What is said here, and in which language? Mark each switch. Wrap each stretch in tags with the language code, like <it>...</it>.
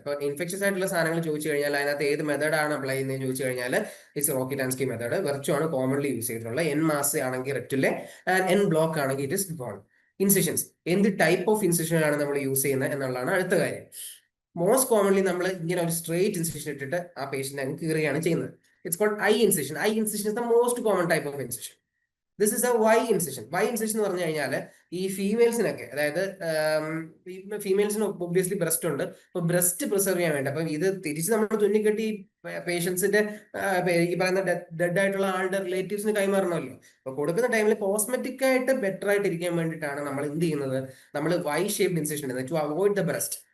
<ml>അപ്പോൾ ഇൻഫെക്ഷ്യസ് ആയിട്ടുള്ള സാധനങ്ങൾ ചോദിച്ചു കഴിഞ്ഞാൽ അതിനകത്ത് ഏത് മെത്തേഡാണ് അപ്ലൈ ചെയ്യുന്നതെന്ന് ചോദിച്ചു കഴിഞ്ഞാൽ</ml> <en>It's Rokitansky method.</en> <ml>വെർച്വോ ആണ് കോമൺലി യൂസ് ചെയ്തിട്ടുള്ളത്. എൻ മാസ് ആണെങ്കിൽ റെക്റ്റുലെ, എൻ ബ്ലോക്ക് ആണെങ്കിൽ</ml> <en>It is gone.</en> <ml>ഇൻസിഷൻസ്, എന്ത് ടൈപ്പ് ഓഫ് ഇൻസിഷൻ ആണ് നമ്മൾ യൂസ് ചെയ്യുന്നത് എന്നുള്ളതാണ് അടുത്ത കാര്യം. മോസ്റ്റ് കോമൺലി നമ്മൾ ഇങ്ങനെ ഒരു സ്ട്രേറ്റ് ഇൻസിഷൻ ഇട്ടിട്ട് ആ പേഷ്യന്റ് അങ്ങ് കീറുകയാണ് ചെയ്യുന്നത്.</ml> <en>It's called eye incision. Eye incision is the most common type of incision. This is a Y incision.</en> <ml>Y incision എന്ന് പറഞ്ഞു കഴിഞ്ഞാൽ ഈ ഫീമെയിൽസിനൊക്കെ, അതായത് ഫീമെയിൽസിന് ഒബ്വിയസ്ലി ബ്രസ്റ്റ് ഉണ്ട്. അപ്പൊ ബ്രസ്റ്റ് പ്രിസർവ് ചെയ്യാൻ വേണ്ടി, അപ്പൊ ഇത് തിരിച്ച് നമ്മൾ തുന്നിക്കെട്ടി പേഷ്യൻസിന്റെ ഈ പറയുന്ന ഡെഡ് ആയിട്ടുള്ള ആളുടെ റിലേറ്റീവ്സിന് കൈമാറണമല്ലോ. അപ്പൊ കൊടുക്കുന്ന ടൈമിൽ കോസ്മെറ്റിക് ആയിട്ട് ബെറ്റർ ആയിട്ട് ഇരിക്കാൻ വേണ്ടിയിട്ടാണ് നമ്മൾ എന്ത് ചെയ്യുന്നത്, നമ്മൾ Y ഷേപ്ഡ് ഇൻസിഷൻ ഇടുന്നത്,</ml> <en>To avoid the breast.</en>